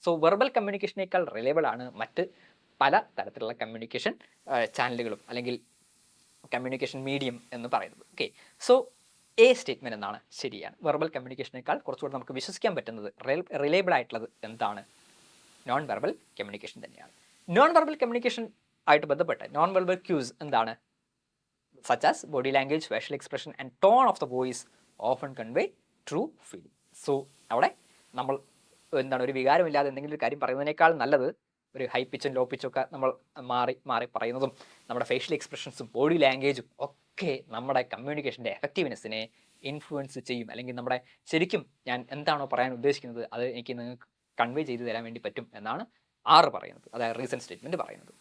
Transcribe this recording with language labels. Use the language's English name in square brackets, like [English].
[Malayalam] So verbal കമ്മ്യൂണിക്കേഷനേക്കാൾ reliable ആണ് മറ്റ് പല തരത്തിലുള്ള കമ്മ്യൂണിക്കേഷൻ ചാനലുകളും അല്ലെങ്കിൽ കമ്മ്യൂണിക്കേഷൻ മീഡിയം എന്ന് പറയുന്നത്. ഓക്കെ, സോ എ സ്റ്റേറ്റ്മെൻറ്റ് എന്താണ്, ശരിയാണ്. വെർബൽ കമ്മ്യൂണിക്കേഷനേക്കാൾ കുറച്ചുകൂടെ നമുക്ക് വിശ്വസിക്കാൻ പറ്റുന്നത് റിലയബിൾ ആയിട്ടുള്ളത് എന്താണ്, നോൺ വെർബൽ കമ്മ്യൂണിക്കേഷൻ തന്നെയാണ്. നോൺ വെർബൽ കമ്മ്യൂണിക്കേഷൻ ആയിട്ട് ബന്ധപ്പെട്ട് നോൺ വെർബൽ ക്യൂസ് എന്താണ്, [English] such as body language, facial expression and tone of the voice often convey true feeling. [Malayalam] So അവിടെ നമ്മൾ എന്താണ് ഒരു വികാരമില്ലാതെ എന്തെങ്കിലും ഒരു കാര്യം പറയുന്നതിനേക്കാൾ നല്ലത് ഒരു ഹൈ പിച്ചും ലോ പിച്ചും ഒക്കെ നമ്മൾ മാറി പറയുന്നതും നമ്മുടെ ഫേഷ്യൽ എക്സ്പ്രഷൻസും ബോഡി ലാംഗ്വേജും ഒക്കെ നമ്മുടെ കമ്മ്യൂണിക്കേഷൻ്റെ എഫക്റ്റീവ്നെസ്സിനെ ഇൻഫ്ലുവൻസ് ചെയ്യും, അല്ലെങ്കിൽ നമ്മുടെ ശരിക്കും ഞാൻ എന്താണോ പറയാൻ ഉദ്ദേശിക്കുന്നത് അത് എനിക്ക് നിങ്ങൾക്ക് കൺവേ ചെയ്തു തരാൻ വേണ്ടി പറ്റും എന്നാണ് 6 പറയുന്നത്, അതായത് റീസൺ സ്റ്റേറ്റ്മെൻറ്റ് പറയുന്നത്.